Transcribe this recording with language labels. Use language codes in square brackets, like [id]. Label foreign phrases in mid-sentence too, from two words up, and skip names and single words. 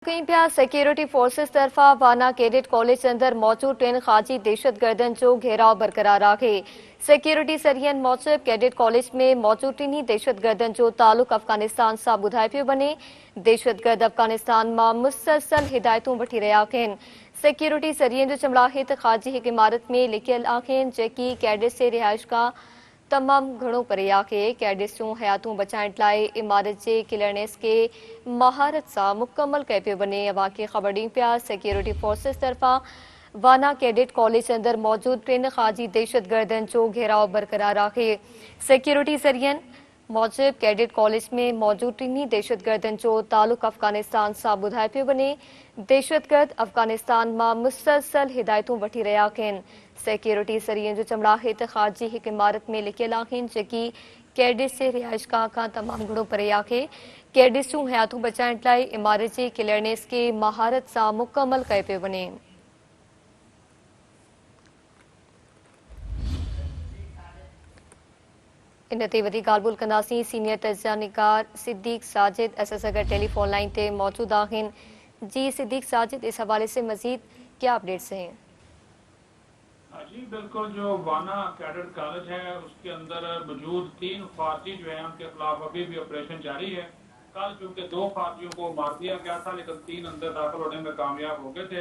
[sd] कई पिया सिक्योरिटी फोर्सेस तरफा वाना कैडेट कॉलेज अंदर मौजूद 3 खारजी दहशतगर्दन जो घेराव बरकरार आहे। सिक्योरिटी सरियन मूजिब कैडेट कॉलेज में मौजूद 3 दहशतगर्दन जो ताल्लुक अफगानिस्तान से बुधाए पियो वने। दहशतगर्द अफगानिस्तान में मुसलसल हिदायतों वठी रहा आहिनि। सिक्योरिटी सरियन जो चमड़ाहित खारजी एक इमारत में लिखियल आहिनि जेकी कैडेट से रिहाइश का तमाम घणो परे आहे। कैडेट्स जूं हयातूं बचाइण लाइ इमारत जे क्लियरेंस के महारत सां मुकम्मल कयो पियो वञे। अवां खे ख़बर ॾियूं पिया सिक्योरिटी फोर्सेस तरफ़ां वाना कैडेट कॉलेज अंदर मौजूद 3 खारजी दहशतगर्दन जो घेराव बरकरार आहे। सिक्योरिटी सरियन मूजिब कैडेट कॉलेज में मौजूद 3 दहशतगर्दन जो ताल्लुक अफगानिस्तान से बुधाए पियो वञे। दहशतगर्द अफगानिस्तान में मुसलसल हिदायतूं वठी रहा आहिनि। सिक्योरिटी सरियन जो चमड़ाहित खारजी एक इमारत में लिखियल आहिनि जेकी कैडेट्स जे रिहाइशगाह खां तमाम घणो परे आहे। कैडेट्स जूं हयातूं बचाइण लाइ इमारत जे क्लियरेंस के महारत सां मुकम्मल कयो पियो वञे। इन ते वधीक ॻाल्हि ॿोल कंदासीं। सीनियर तजिया निगार सिद्दीक साजिद असां सां गॾु टेलीफोन लाइन ते मौजूद आहिनि। [ur] جی صدیق ساجد, اس حوالے سے مزید کیا اپڈیٹس ہیں? جی بالکل، جو وانا کیڈٹ کالج ہے اسکے اندر موجود 3 فارجی جو ہے انکے خلاف ابھی بھی آپریشن جاری ہے. کل چونکہ 2 فارجیوں کو مار دیا گیا تھا لیکن 3 اندر داخل ہونے میں کامیاب ہو گئے تھے.